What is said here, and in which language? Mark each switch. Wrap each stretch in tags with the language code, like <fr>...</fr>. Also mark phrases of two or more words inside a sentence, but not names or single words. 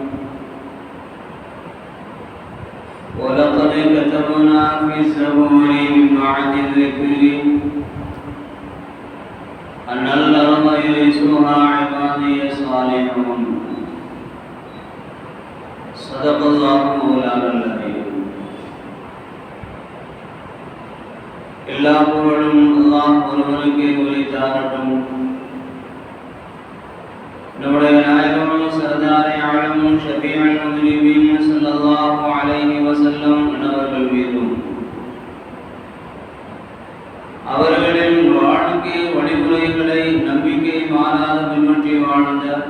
<ar>ولقد كتبنا في الزبور من بعد الذكر أن الأرض يرثها عبادي الصالحون. صدق الله مولانا العظيم.</ar> <ta>எல்லா புகழும் அல்லாஹ் ஒருவனுக்கே உரித்தாகட்டும். நம்முடைய நாயகமும்</ta> <ur>سردار عالم</ur> <ar>شفيع المسلمين صلى الله عليه وسلم</ar> <ta>அவர்கள் மீதும் அவர்களின் வாழ்க்கை வழிமுறைகளை நம்பிக்கை மாறாத பின்பற்றி வாழ்ந்த</ta>